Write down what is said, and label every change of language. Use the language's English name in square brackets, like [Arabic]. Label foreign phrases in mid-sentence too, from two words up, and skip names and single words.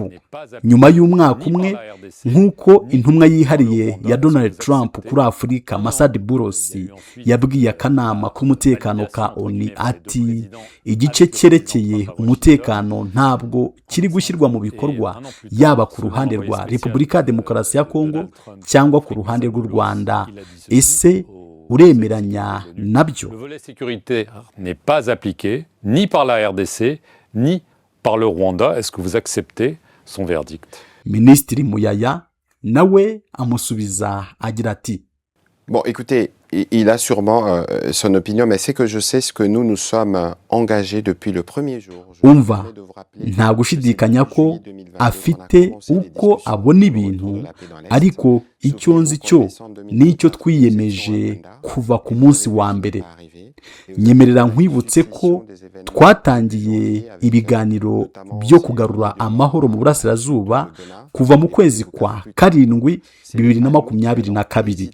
[Kinyarwanda] Nyuma y'umwaka umwe, nk'uko intumwa yihariye ya Donald Trump kuri Afurika Masad Bulosi yabwiye akanama k'umutekano ka ONU ati igice cyerekeye umutekano ntabwo kiri gushyirwa mu bikorwa, yaba ku ruhande rwa Repubulika ya Demokarasi ya Kongo cyangwa ku ruhande rw'u Rwanda. Ese uremeranya nabyo? [French] Le volet sécurité n'est pas appliqué ni par la RDC ni par le Rwanda. Est-ce que vous acceptez son verdict? [Kinyarwanda] Ministre Muyaya nawe amusubiza agira ati: [French] Bon, écoutez, il a sûrement son opinion, mais c'est que je sais ce que nous sommes engagés depuis le premier jour. [Kinyarwanda] Umva, nta gushidikanya ko afite uko abona ibintu, ariko icyo nzi cyo nicyo twiyemeje kuva ku munsi wa mbere. Nyemerera nkwibutse ko twatangiye ibiganiro byo kugarura amahoro mu burasirazuba kuva mu kwezi kwa 7 2022.